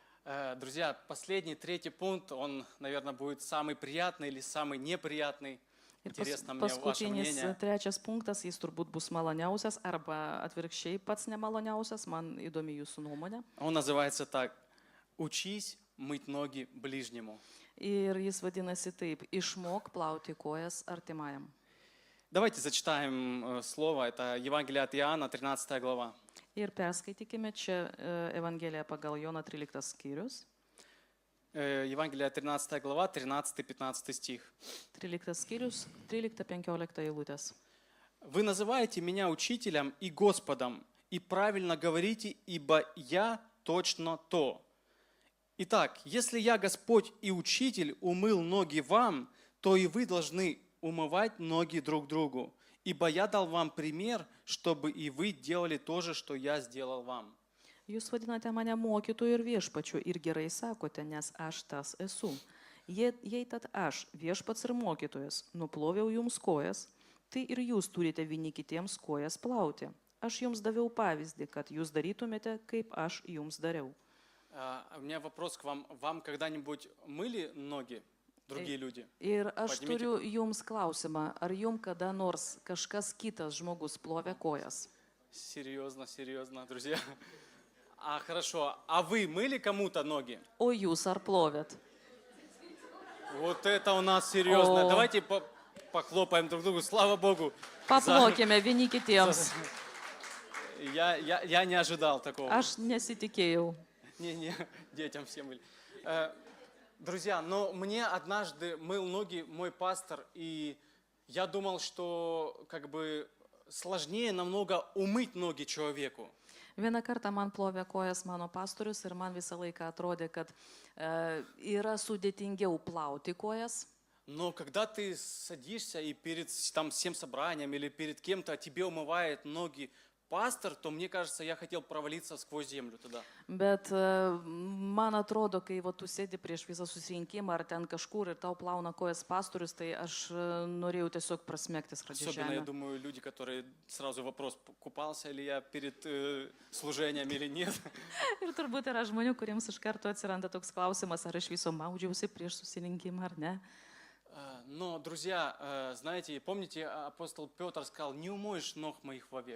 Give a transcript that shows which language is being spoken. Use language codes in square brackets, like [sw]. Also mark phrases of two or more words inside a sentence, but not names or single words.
[ru] Друзья, последний, третий пункт, он, наверное, будет самый приятный или самый неприятный. [lt] Ir [ru] Интересно мне ваше [lt] paskutinis, [ru] мнение. [lt] trečias punktas, jis turbūt bus maloniausias arba atvirkščiai pats nemaloniausias, man įdomi jūsų nuomonė. [ru] Он называется так. Учись мыть ноги ближнему. [lt] Ir jis vadinasi taip, išmok plauti kojas artimajam. [ru] Давайте зачитаем слово. Это Евангелие от Иоанна, 13 глава. [lt] Ir perskaitykime čia Evangeliją pagal Joną 13 skyrius. [ru] Евангелие 13 глава, 13-15 стих. [lt] 13 skyrius, 13-15 eilutės. [ru] «Вы называете меня учителем и Господом, и правильно говорите, ибо я точно то. Итак, если я, Господь и Учитель, умыл ноги вам, то и вы должны умывать ноги друг другу, ибо я дал вам пример, чтобы и вы делали то же, что я сделал вам». [lt] Jūs vadinate mane mokytoju ir viešpačiu ir gerai sakote, nes aš tas esu. Jei tad aš, viešpats ir mokytojas, nuploviau jums kojas, tai ir jūs turite vieni kitiems kojas plauti. Aš jums daviau pavyzdį, kad jūs darytumėte, kaip aš jums dariau. [ru] У меня вопрос к вам. Вам когда-нибудь мыли ноги другие люди? [lt] Ir aš Padėmėkit. turiu jums klausimą, ar jums kada nors kažkas kitas žmogus plovė kojas? [ru] Серьезно, друзья. Хорошо. А вы мыли кому-то ноги? [lt] O jūs ar plovėt? [ru] Вот это у нас серьезно. О. Давайте похлопаем друг другу. Слава Богу. [lt] Paplokime vieni kitiems. [ru] Я не ожидал такого. [lt] Aš nesitikėjau. [ru] Не, детям всем были. Друзья, но мне однажды мыл ноги мой пастор, и я думал, что как бы сложнее намного умыть ноги человеку. [lt] Vieną kartą man plovė kojas mano pastorius ir man visą laiką atrodė, kad yra sudėtingiau plauti kojas. [ru] Но когда ты садишься и перед там, всем собранием или перед кем-то тебе умывает ноги пастор, то мне кажется, я хотел провалиться сквозь землю туда. [lt] Bet man atrodo, kai va, tu sėdi prieš visą susirinkimą ar ten kažkur ir tau plauna kojas pastorius, tai aš norėjau tiesiog prasmegti skradžią [ru] Особенно, я [lt] žemę. [ru] думаю, люди, которые сразу вопрос, купался ли я перед служением или нет. [lt] Ir turbūt yra žmonių, kuriems iš karto atsiranda toks klausimas, ar iš viso maudžiausi prieš susirinkimą ar ne. [ru] Но, друзья, знаете, помните, апостол Петр сказал, не умоешь ног моих вовек.